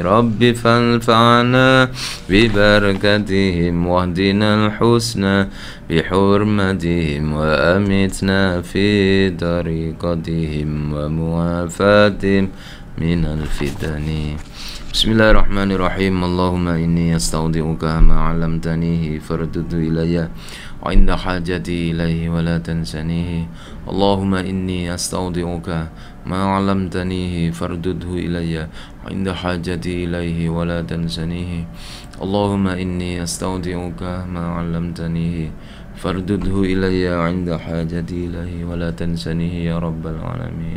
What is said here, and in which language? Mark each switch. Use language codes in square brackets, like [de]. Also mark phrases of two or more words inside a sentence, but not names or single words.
[ar] رب فانفعنا ببركاتهم واهدنا الحسنى بحرمتهم وأمتنا في طريقتهم ومعافاتهم من الفتن. بسم الله الرحمن الرحيم اللهم إني أستودعك ما علمتنيه فاردده إلي وعند حاجتي إليه ولا تنسنيه. اللهم إني أستودعك ما علمتنيه فاردده إلي عند حاجتي إليه ولا تنسنيه اللهم إني أستودعك ما علمتنيه فاردده إلي عند حاجتي إليه ولا تنسنيه يا رب العالمين.